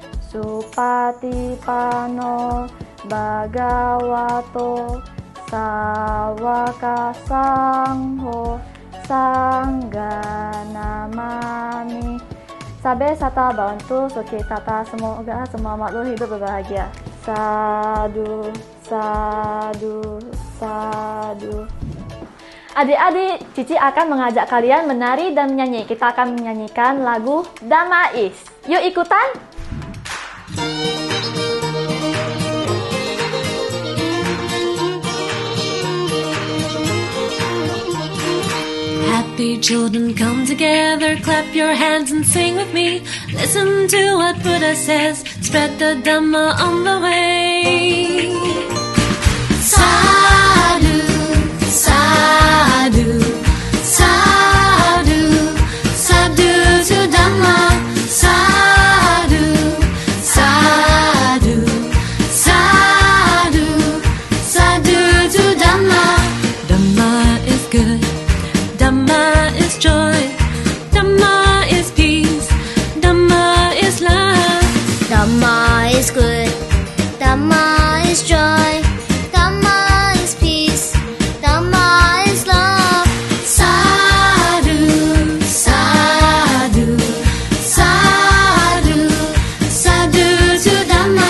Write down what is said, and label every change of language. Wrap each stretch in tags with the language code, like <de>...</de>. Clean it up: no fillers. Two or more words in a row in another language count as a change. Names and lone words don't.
<pi>Supatipano Bhagavato Sawaka Sangho Sangga Namami. Sabe sata bantu suci tata,</pi> <id>semoga semua makhluk hidup berbahagia.</id> <pi>Sadu, sadu, sadu.</pi> <id>Adik-adik, Cici akan mengajak kalian menari dan menyanyi. Kita akan menyanyikan lagu Dhammais. Yuk ikutan!</id> <en>Happy children, come together, clap your hands and sing with me. Listen to what Buddha says, spread the Dhamma on the way.</en> <pi>Sadhu, sadhu, sadhu, sadhu to Dhamma. Sadhu, sadhu, sadhu, sadhu to Dhamma.</pi> <en>Dhamma is good. Dhamma is joy, Dhamma is peace, Dhamma is love. Dhamma is good, Dhamma is joy, Dhamma is peace, Dhamma is love.</en> <pi>Sadhu, sadhu, sadhu, sadhu to Dhamma.</pi>